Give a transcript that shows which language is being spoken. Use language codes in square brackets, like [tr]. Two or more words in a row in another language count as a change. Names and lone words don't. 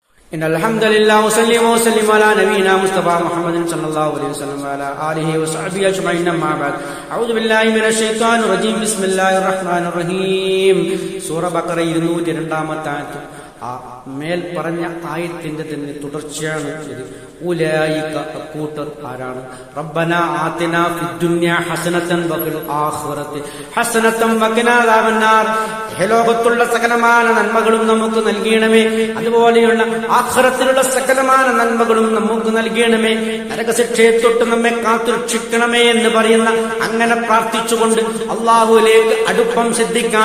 [ar] إن الحمد لله وسلم على نبينا مصطفى محمد صلى الله عليه وسلم وعلى آله وصحبه أجمعين أما بعد أعوذ بالله من الشيطان الرجيم بسم الله الرحمن الرحيم [ml] സൂറ ബഖറ 202 ആയത്ത് ആ മേൽ പറഞ്ഞ ആയത്തിന്റെ തന്നെ തുടർച്ചയാണ് ഇത്. ഉലൈക അക്കൂട്ടർ ആരാണ്? [ar] ربنا آتنا في الدنيا حسنة وفي الآخرة حسنة وقنا عذاب النار. [ml] ലോകത്തുള്ള സകലമായ നന്മകളും നമുക്ക് നൽകണമേ, അതുപോലെയുള്ള ആഖിറത്തിലുള്ള സകലമായ നന്മകളും നമുക്ക് നൽകണമേ, നരകശിക്ഷയെ തൊട്ട് നമ്മെ കാത്തുരക്ഷിക്കണമേ എന്ന് പറയുന്ന അങ്ങനെ പ്രാർത്ഥിച്ചുകൊണ്ട് അള്ളാഹുവിലേക്ക് അടുപ്പം ശ്രദ്ധിക്കാൻ,